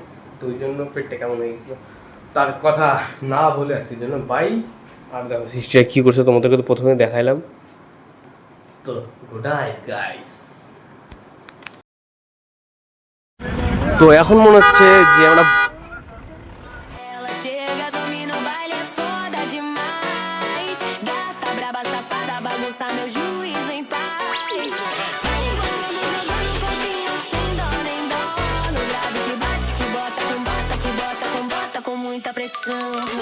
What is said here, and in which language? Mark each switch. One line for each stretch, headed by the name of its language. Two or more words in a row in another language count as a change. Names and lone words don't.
Bangla: তো ওই জন্য পেটটা কেমন হয়ে গেছিলো, তার কথা না বলে আসছি জন্য বাই। আর দেখো সিস্টার কী করছে তোমাদেরকে তো প্রথমে দেখাইলাম। তো
English: good night guys.
Bangla: তো এখন মনে হচ্ছে যে আমরা
Portuguese: Ela chega, domina o baile, é foda demais. Gata, braba, safada, bagunça meu juízo em paz. Vai embolando, jogando copinho sem dó nem dó. No grave que bate, que bota com bota, que bota com bota, com muita pressão.